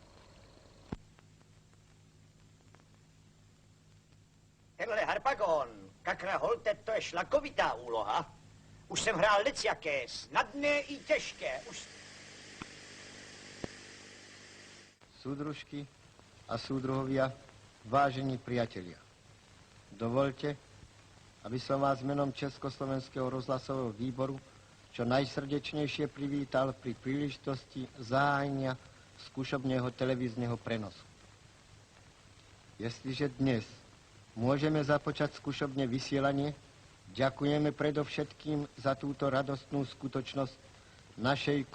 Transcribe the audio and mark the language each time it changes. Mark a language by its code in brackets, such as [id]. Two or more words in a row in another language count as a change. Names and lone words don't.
[cs] Tenhle harpagon, kakra holte, to je šlakovitá úloha. Už jsem hrál lecjaké, snadné i těžké. [sk] Súdružky a súdruhovia, vážení priatelia. Dovolte, aby som vás menom Československého rozhlasového výboru čo najsrdečnejšie privítal pri príležitosti zahájenia skúšobného televízneho prenosu. Jestliže dnes môžeme započať skúšobné vysielanie, ďakujeme predovšetkým za túto radostnú skutočnosť našej